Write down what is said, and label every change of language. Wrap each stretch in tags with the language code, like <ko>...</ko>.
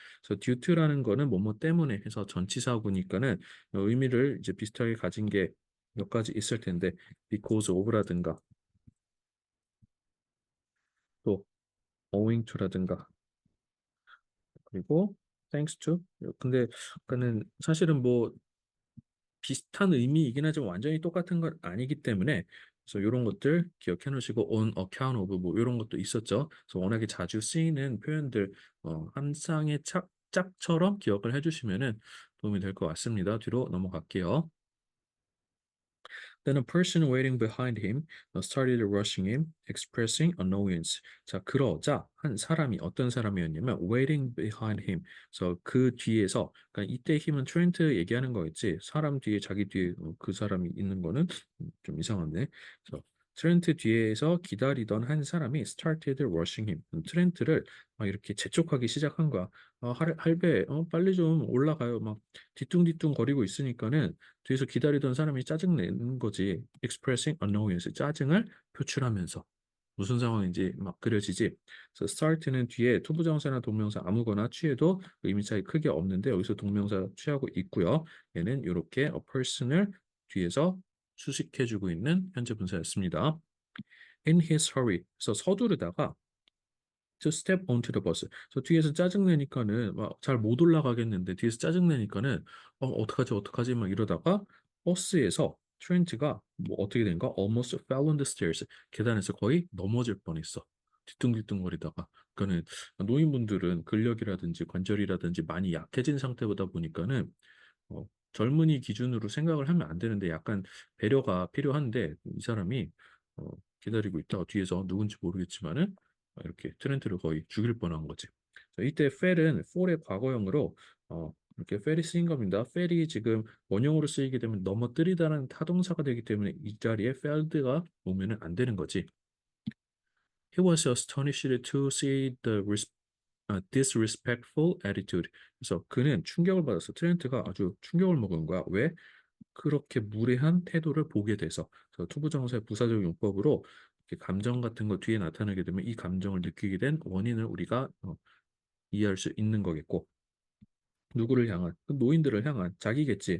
<ko>그래서 due to라는 거는 뭐뭐 때문에 해서 전치사구니까는 의미를 이제 비슷하게 가진 게 몇 가지 있을 텐데</ko> <en>because of</en> <ko>라든가 또</ko> <en>owing to</en> <ko>라든가 그리고</ko> <en>thanks to</en> <ko>근데 그는 사실은 뭐 비슷한 의미이긴 하지만 완전히 똑같은 건 아니기 때문에 그래서 이런 것들 기억해 놓으시고</ko> <en>on account of</en> <ko>뭐 이런 것도 있었죠. 그래서 워낙에 자주 쓰이는 표현들 한 쌍의 짝처럼 기억을 해주시면은 도움이 될 것 같습니다. 뒤로 넘어갈게요.</ko> <en>Then a person waiting behind him started rushing him, expressing annoyance.</en> <ko>자, 그러자 한 사람이 어떤 사람이었냐면</ko> <en>waiting behind him.</en> <ko>그래서 그 뒤에서 그러니까 이때 힘은 트렌트 얘기하는 거겠지. 사람 뒤에 자기 뒤에 그 사람이 있는 거는 좀 이상한데. 그래서 트렌트 뒤에서 기다리던 한 사람이</ko> <en>started rushing him.</en> <ko>트렌트를 막 이렇게 재촉하기 시작한 거야. 할배, 빨리 좀 올라가요. 막 뒤뚱뒤뚱 거리고 있으니까는 뒤에서 기다리던 사람이 짜증내는 거지.</ko> <en>expressing annoyance,</en> <ko>짜증을 표출하면서. 무슨 상황인지 막 그려지지. 그래서 start는 뒤에 투부정사나 동명사 아무거나 취해도 의미 차이 크게 없는데 여기서 동명사 취하고 있고요. 얘는 이렇게</ko> <en>a person</en> <ko>을 뒤에서 수식해주고 있는 현재 분사였습니다.</ko> <en>In his hurry.</en> <ko>그래서 서두르다가</ko> <en>to step onto the bus.</en> <ko>저 뒤에서 짜증내니까는 막 잘 못 올라가겠는데 뒤에서 짜증내니까는 어떡하지 어떡하지 막 이러다가 버스에서 트렌트가 뭐 어떻게 된가?</ko> <en>Almost fell on the stairs.</en> <ko>계단에서 거의 넘어질 뻔했어. 뒤뚱뒤뚱거리다가. 그러니까는 노인분들은 근력이라든지 관절이라든지 많이 약해진 상태보다 보니까는 젊은이 기준으로 생각을 하면 안 되는데 약간 배려가 필요한데 이 사람이 어, 기다리고 있다가 뒤에서 누군지 모르겠지만은 이렇게 트렌트를 거의 죽일 뻔한 거지. 자, 이때 fell은 fall의 과거형으로 이렇게 fell이 쓰인 겁니다. fell이 지금 원형으로 쓰이게 되면 넘어뜨리다라는 타동사가 되기 때문에 이 자리에 felled가 오면은 안 되는 거지.</ko> <en>He was astonished to see the disrespectful attitude.</en> <ko>그래서 그는 충격을 받아서 트렌트가 아주 충격을 먹은 거야. 왜? 그렇게 무례한 태도를 보게 돼서 투부정사의 부사적 용법으로 이렇게 감정 같은 거 뒤에 나타나게 되면 이 감정을 느끼게 된 원인을 우리가 이해할 수 있는 거겠고 누구를 향한 그 노인들을 향한 자기겠지.</ko>